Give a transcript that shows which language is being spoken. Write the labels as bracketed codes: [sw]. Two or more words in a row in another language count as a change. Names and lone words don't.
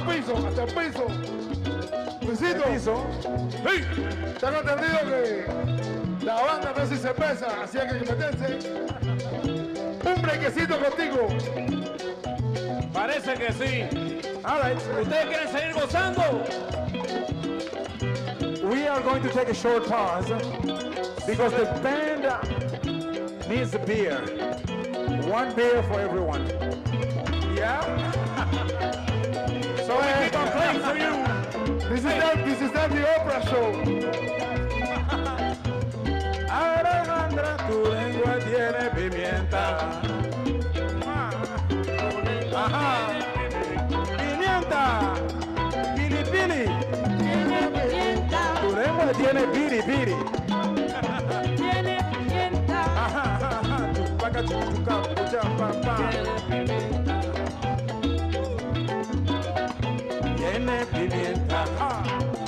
[es] hasta el piso. Luisito, ¡Hey! tengo entendido que la banda no hace cerveza, así que hay que meterse. Un brequecito contigo. Parece que sí. [en] All right. [es] ¿Ustedes quieren seguir gozando? [en] We are going to take a short pause because the band needs a beer. One beer for everyone. Yeah? So we keep on playing for you. This is not the opera show. [es] Alejandra, tu lengua tiene pimienta. Ajá. Pimienta. Pili pili. Tu lengua tiene piri piri. Ajá, ajá. Chupaca, chupuca, pucha, pa, pa. Tiene pimienta. Ah.